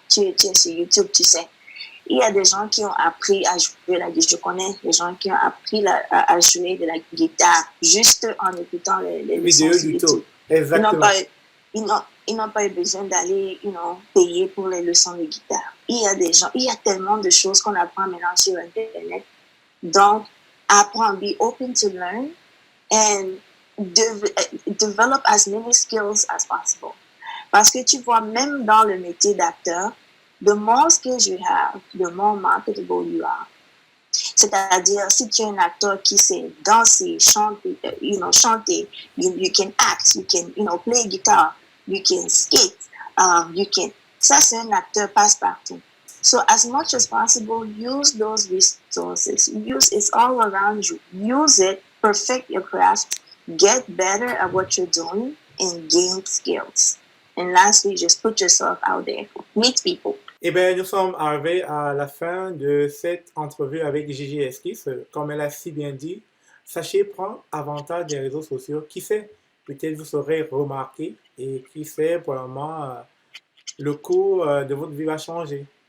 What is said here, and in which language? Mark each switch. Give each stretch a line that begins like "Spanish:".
French: Tu es sur YouTube, tu sais. Il y a des gens qui ont appris à jouer la guitare. Je connais des gens qui ont appris à jouer de la guitare juste en écoutant les vidéos YouTube. Exactement. Ils n'ont pas eu besoin d'aller, payer pour les leçons de guitare. Il y a tellement de choses qu'on apprend maintenant sur Internet. Donc, apprends,
English: be open to learn and develop as many skills as possible.
French: Parce que tu vois, même dans le métier d'acteur,
English: the more skills you have, the more marketable you are.
French: C'est-à-dire, si tu es un acteur qui sait danser, chanter, chanter,
English: you can act, you can, play guitar, you can skate,
French: ça c'est un acteur passe-partout.
English: So as much as possible, use those resources. It's all around you. Use it, perfect your craft, get better at what you're doing, and gain skills. And lastly, just put yourself out there. Meet people.
French: Eh bien, nous sommes arrivés à la fin de cette entrevue avec Gigi Esquisse. Comme elle a si bien dit, sachez prendre avantage des réseaux sociaux. Qui sait, peut-être vous serez remarqué et qui sait, pour le moment, le cours de votre vie va changer.